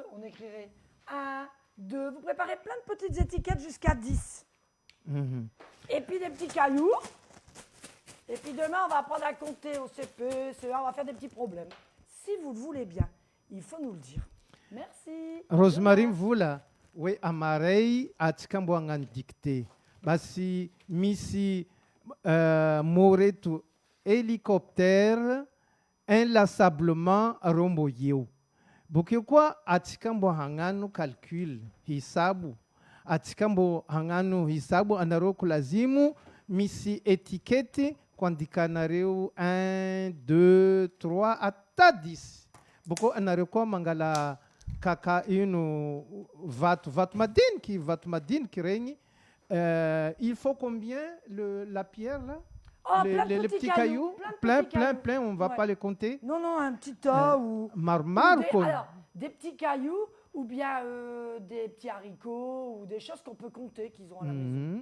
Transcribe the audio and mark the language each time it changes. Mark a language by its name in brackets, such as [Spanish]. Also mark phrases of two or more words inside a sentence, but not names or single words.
[French] On écrirait 1, 2. Vous préparez plein de petites étiquettes jusqu'à 10. Et puis des petits cailloux. Et puis demain, on va apprendre à compter au CP, CE1, on va faire des petits problèmes. Si vous le voulez bien, il faut nous le dire. Merci. [Malagasy] Rosemary mvola hoe amaray atsika mbo hagnano dicté. Basi misy mot reto [French] hélicoptère inlassablement [Malagasy] reo mbo eo. Bokeo koa atsika mbo hagnano calcul, hisabo. Atsika mbo hagnano hisabo anareo kolazimu misy étiquette kuandikanareo 1, 2, 3 ata 10. Boko anareo koa mangala kaka ino vato madiniky regny. [French] Il faut combien la pierre là? Oh, les petits cailloux, plein, on ne va pas les compter. Non, un petit tas ou... Marmar ou quoi. alors, des petits cailloux ou bien des petits haricots ou des choses qu'on peut compter qu'ils ont à la maison.